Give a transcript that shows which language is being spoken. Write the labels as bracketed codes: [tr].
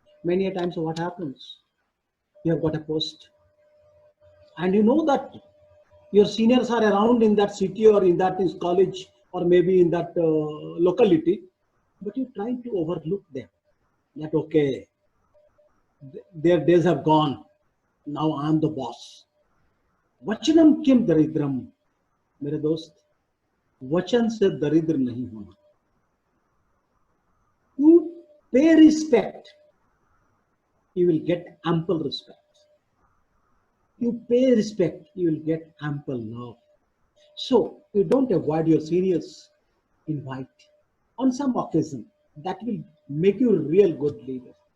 [en] Many a times what happens? You have got a post and you know that your seniors are around in that city or in that college or maybe in that locality, but you're trying to overlook them. That okay, their days have gone. Now I'm the boss. [sa] Vachanam kim daridram, [hi] मेरे दोस्त, वचन से दरिद्र नहीं होना. [en] You pay respect, you will get ample respect. You pay respect, you will get ample love. So you don't avoid your seniors. Invite on some occasion. That will make you a real good leader.